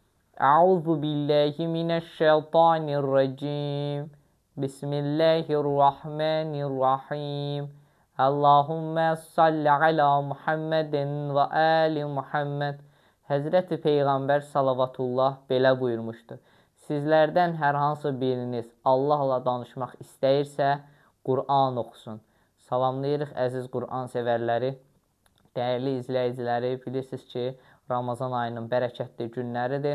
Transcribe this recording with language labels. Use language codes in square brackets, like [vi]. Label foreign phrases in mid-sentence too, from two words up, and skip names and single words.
[ar] أعوذ بالله من الشيطان الرجيم. بسم الله الرحمن الرحيم. اللهم صل على محمد وآل محمد. [az] Həzrəti Peyğəmbər salavatullah belə buyurmuşdur. Sizlərdən hər hansı biriniz Allahla danışmaq istəyirsə, Qur'an oxusun. Salamlayırıq əziz Qur'an sevərləri. Dəyərli izləyiciləri, bilirsiniz ki, Ramazan ayının bərəkətli günləridir.